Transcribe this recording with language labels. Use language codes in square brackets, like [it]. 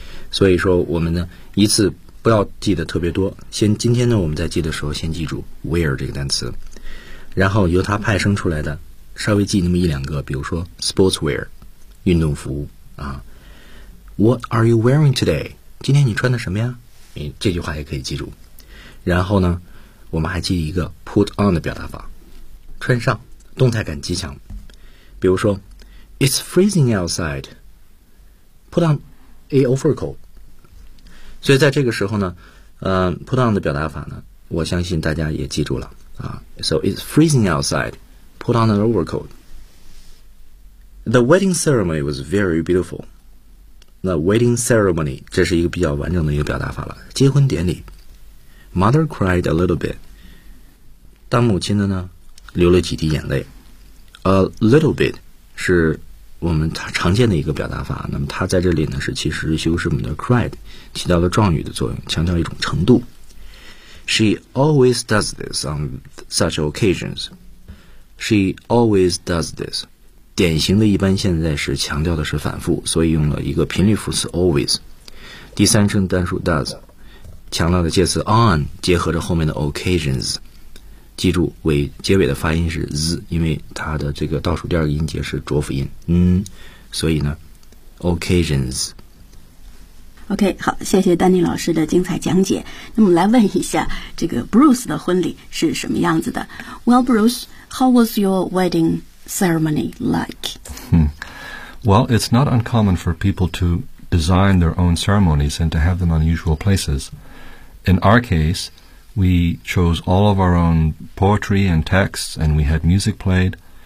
[zh] 所以说我们呢一次。不要记得特别多，先今天呢我们在记的时候先记住 wear 这个单词，然后由它派生出来的稍微记那么一两个，比如说 sportswear 运动服啊。 [en] What are you wearing today? [zh] 今天你穿的什么呀？你这句话也可以记住。然后呢我们还记一个 put on 的表达法，穿上，动态感极强。 [en] 比如说 It's freezing outside, put on a overcoat。 [zh] 所以在这个时候呢，put on 的表达法呢，我相信大家也记住了啊。 [en] So it's freezing outside, put on an overcoat. The wedding ceremony was very beautiful. [zh] 那 wedding ceremony 这是一个比较完整的一个表达法了，结婚典礼。 [en] Mother cried a little bit. [zh] 当母亲的呢，流了几滴眼泪。 A little bit 是我们常见的一个表达法，那么它在这里呢是其实修饰我们的 cried， 起到了状语的作用，强调一种程度。 [en] She always does this on such occasions. She always does this. [zh] 典型的一般现在时强调的是反复，所以用了一个频率副词 always。第三声单数 does， 强调的介词 on 结合着后面的 occasions。记住尾结尾的发音是 z， 因为它的这个倒数第二个音节是浊辅音，嗯，所以呢 occasions。 OK， 好，谢谢丹尼老师的精彩讲解。那么来问一下，这个 Bruce 的婚礼是什么样子的？ [en] Well Bruce, how was your wedding ceremony like? Well, it's not uncommon for people to design their own ceremonies and to have them unusual places. In our caseWe chose all of our own poetry and texts, and we had music played.